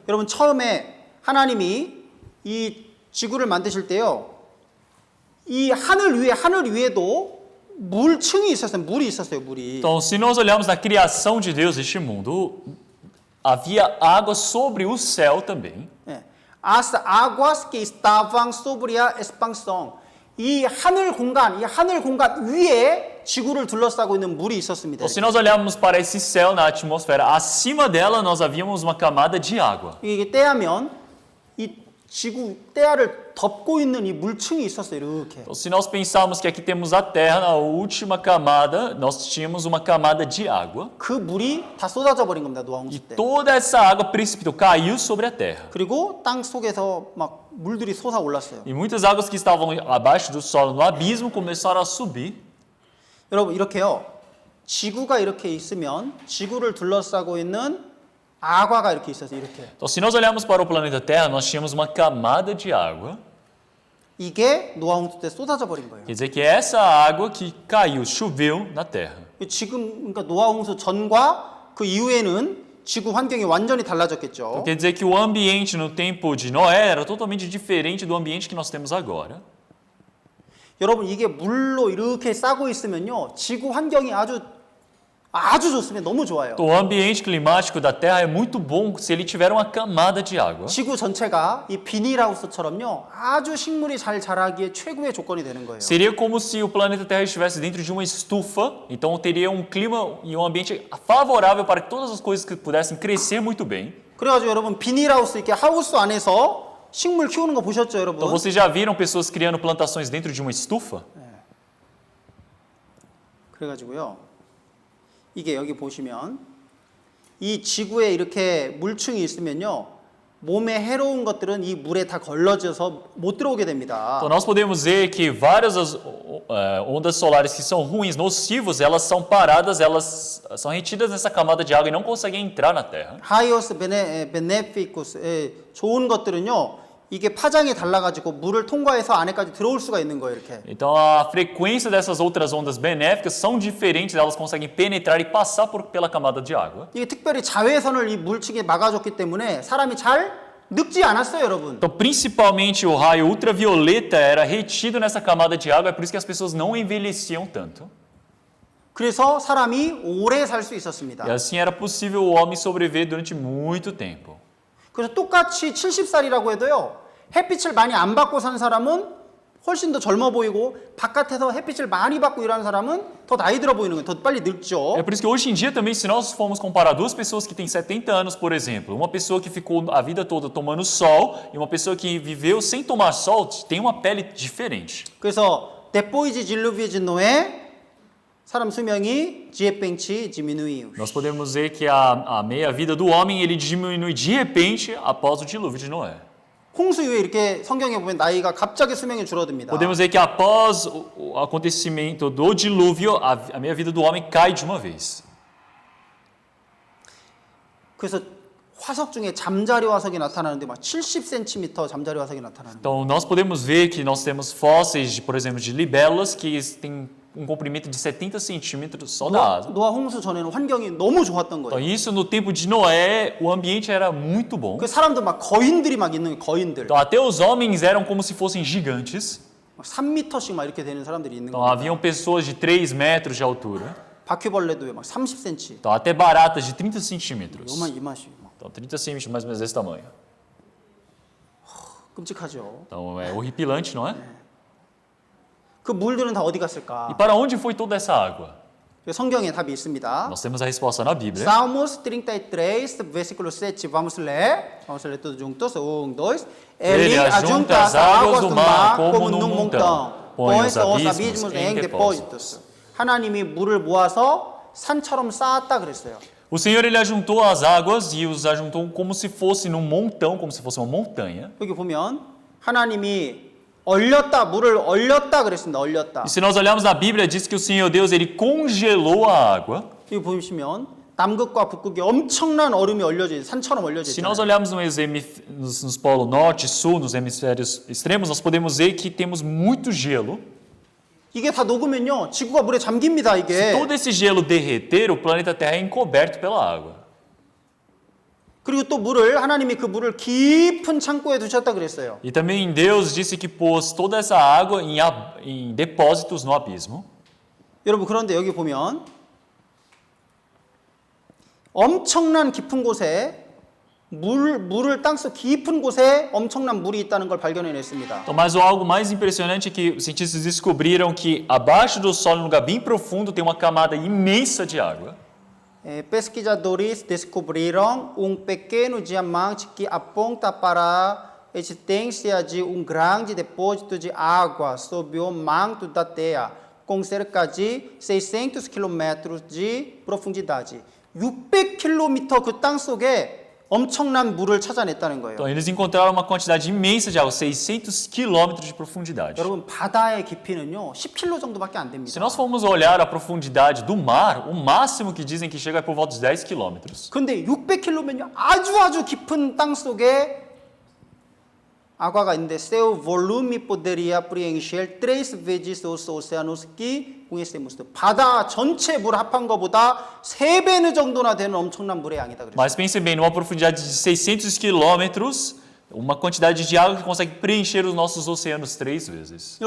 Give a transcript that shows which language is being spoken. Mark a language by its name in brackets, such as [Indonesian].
[Korean] 여러분 처음에 하나님이 이 지구를 만드실 때요. 이 하늘 위에도 물층이 있었어요. 물이 있었어요. 물이. [Portuguese] Então, se nós olharmos na criação de Deus este mundo, havia água sobre o céu também. [Korean] 예. [Portuguese] As aguas que estavam sobre a expansão. [Korean] 이 하늘 공간 위에 지구를 둘러싸고 있는 물이 있었습니다. [Portuguese] Então, se nós olharmos para esse céu na atmosfera, acima dela nós havíamos uma camada de água. [Korean] 이게 때하면 이 지구 때야를 덮고 있는 이 물층이 있었어요. 이렇게. [Portuguese] Então, se nós pensarmos que aqui temos a Terra, na última camada, nós tínhamos uma camada de água. [Korean] 그 물이 다 쏟아져 버린 겁니다. 노아 [Portuguese] E [Korean] 홍수 때. [Portuguese] toda essa água precipitou, caiu sobre a Terra. [Korean] 그리고 땅 속에서 막 물들이 솟아 올랐어요. [Portuguese] E muitas águas que estavam abaixo do solo, no abismo, começaram a subir. [Korean] 여러분 이렇게요. 지구가 이렇게 있으면 지구를 둘러싸고 있는 아과가 이렇게 있었어요. 이렇게. [Portuguese] Então, se nós olharmos para o planeta Terra, nós tínhamos uma camada de água. [Korean] 이게 노아 홍수 때 쏟아져 버린 거예요. [Portuguese] Quer dizer que essa água que caiu, choveu na Terra. [Korean] 지금 그러니까 노아 홍수 전과 그 이후에는 지구 환경이 완전히 달라졌겠죠. [Portuguese] Então, quer dizer que o ambiente no tempo de Noé era totalmente diferente do ambiente que nós temos agora. [Korean] 여러분 이게 물로 이렇게 싸고 있으면요. 지구 환경이 아주 좋습니다. 너무 좋아요. [Portuguese] Então, o ambiente climático da Terra é muito bom se ele tiver uma camada de água. [Korean] 지구 전체가 이 비닐하우스처럼요. 아주 식물이 잘 자라기에 최고의 조건이 되는 거예요. [Portuguese] Seria como se o planeta Terra estivesse dentro de uma estufa, então teria um clima e um ambiente favorável para que todas as coisas que pudessem crescer muito bem. [Korean] 그래가지고 여러분 비닐하우스 이렇게 하우스 안에서 식물 키우는 거 보셨죠, 여러분? [Portuguese] Então vocês já viram pessoas criando plantações dentro de uma estufa? [Korean] 그래가지고요. 이게 여기 보시면 이 지구에 이렇게 물층이 있으면요. 몸에 해로운 것들은 이 물에 다 걸러져서 못 들어오게 됩니다. [Portuguese] Então nós podemos ver que várias ondas solares que são ruins, nocivos, elas são paradas, elas são retidas nessa camada de água e não conseguem entrar na Terra. [Korean] 하이오스 베네피쿠스 좋은 것들은요. 이게 파장이 달라가지고 물을 통과해서 안에까지 들어올 수가 있는 거예요, 이렇게. [Portuguese] Então a frequência dessas outras ondas benéficas são diferentes, elas conseguem penetrar e passar pela camada de água. [Korean] 이게 특별히 자외선을 이 물층에 막아줬기 때문에 사람이 잘 늙지 않았어요, 여러분. [Portuguese] Então, principalmente o raio ultravioleta era retido nessa camada de água, é por isso que as pessoas não envelheciam tanto. [Korean] 그래서 사람이 오래 살 수 있었습니다. [Portuguese] E assim era possível o homem sobreviver durante muito tempo. [Korean] 그래서 똑같이 70살이라고 해도요. 햇빛을 많이 안 받고 산 사람은 훨씬 더 젊어 보이고 바깥에서 햇빛을 많이 받고 일하는 사람은 더 나이 들어 보이는 거예요. 더 빨리 늙죠. [Portuguese] É por isso que hoje em dia também, se nós formos comparar duas pessoas que têm 70 anos, por exemplo, uma pessoa que ficou a vida toda tomando sol e uma pessoa que viveu sem tomar sol, tem uma pele diferente. [Korean] 그래서 [Portuguese] depois de dilúvio de Noé [Korean] 사람 수명이 [Portuguese] de repente diminuiu. Nós podemos ver que a meia-vida do homem ele diminui de repente após o dilúvio de Noé. [Korean] 홍수 이후에 이렇게 성경에 보면 나이가 갑자기 수명이 줄어듭니다. [Portuguese] Podemos ver que após o acontecimento do dilúvio, a meia-vida do homem cai de uma vez. [Korean] 그래서 화석 중에 잠자리 화석이 나타나는데 막 70cm 잠자리 화석이 나타나는. [Portuguese] Então, nós podemos ver que nós temos fósseis, por exemplo, de libélulas que têm um comprimento de 70 centímetros só da asa. [Korean] 노아 홍수 전에는 환경이 너무 좋았던 [Portuguese] Então, [Korean] 거예요. [Portuguese] isso no tempo de Noé, o ambiente era muito bom. [Korean] 그 사람도 막 거인들이 막 있는 거예요, 거인들. [Portuguese] Então, até os homens eram como se fossem gigantes. [Korean] 막 3m씩 막 이렇게 되는 사람들이 있는 [Portuguese] Então, [Korean] 거예요. [Portuguese] haviam pessoas de 3 metros de altura. [Korean] 바퀴벌레도 막 30cm. [Portuguese] Então, até baratas de 30 centímetros. [Korean] 요만 이마씩 막 [Portuguese] Então, 30 centímetros, mais ou menos desse tamanho. [Korean] 끔찍하죠. [Portuguese] Então, é horripilante, não é? [Korean] 그 물들은 다 어디 [Portuguese] E [Korean] 갔을까? [Portuguese] para onde foi toda essa água? 성경에 답이 있습니다. Nós temos a resposta na Bíblia. Salmos 33, versículo 7. Vamos ler todos juntos. 1, 2. Ele ajunta as águas do mar como num montão, põe os abismos em depósitos. [Korean] 하나님이 물을 모아서 산처럼 쌓았다 그랬어요. [Portuguese] O Senhor ele ajuntou as águas e os ajuntou como se fosse num montão, como se fosse uma montanha. [Korean] 여기 보면 하나님이 얼렸다, 물을 얼렸다 그랬습니다. 얼렸다. [Portuguese] E se nós olharmos na Bíblia, diz que o Senhor Deus ele congelou a água. [Korean] 여기 보시면 남극과 북극에 엄청난 얼음이 얼려져 있어요. 산처럼 얼려져 [Portuguese] Se nós [Korean] 있어요. [Portuguese] olharmos nos polos norte e sul, nos hemisférios extremos, nós podemos ver que temos muito gelo. [Korean] 이게 다 녹으면요. 지구가 물에 잠깁니다, [Portuguese] Se [Korean] 이게. [Portuguese] todo esse gelo derreter, o planeta Terra é encoberto pela água. [Korean] 그리고 또 물을 하나님이 그 물을 깊은 창고에 두셨다 그랬어요. [Portuguese] E também Deus disse que pôs toda essa água em depósitos no abismo. [Korean] 여러분 그런데 여기 보면 엄청난 깊은 곳에 물을 땅속 깊은 곳에 엄청난 물이 있다는 걸 발견해냈습니다. [Portuguese] Então, mas algo mais impressionante é que os cientistas descobriram que abaixo do solo, num lugar bem profundo, tem uma camada imensa de água. Pesquisadores descobriram pequeno diamante que aponta para a existência de grande depósito de água sob o manto da Terra, com cerca de 600 km de profundidade. [Korean] 600km 그 땅 속에 엄청난 물을 찾아냈다는 거예요. [Portuguese] Então, eles encontraram uma quantidade imensa de água, 600 quilômetros de profundidade. [Korean] 여러분 바다의 깊이는요 10km 정도밖에 안 됩니다. [Portuguese] Se nós formos olhar a profundidade do mar, o máximo que dizem que chega é por volta de 10 quilômetros. [Korean] 근데 600km면요 아주 깊은 땅 속에 [Portuguese] água [Korean] 있는데 [Portuguese] seu volume poderia preencher 3 vezes os oceanos que conhecemos. [Korean] 바다 전체 물 합한 것보다 3배는 정도나 되는 엄청난 물의 양이다 그랬어요. [Portuguese] Mas pense bem, numa profundidade de 600 quilômetros, uma quantidade de água que consegue preencher os nossos oceanos 3 vezes.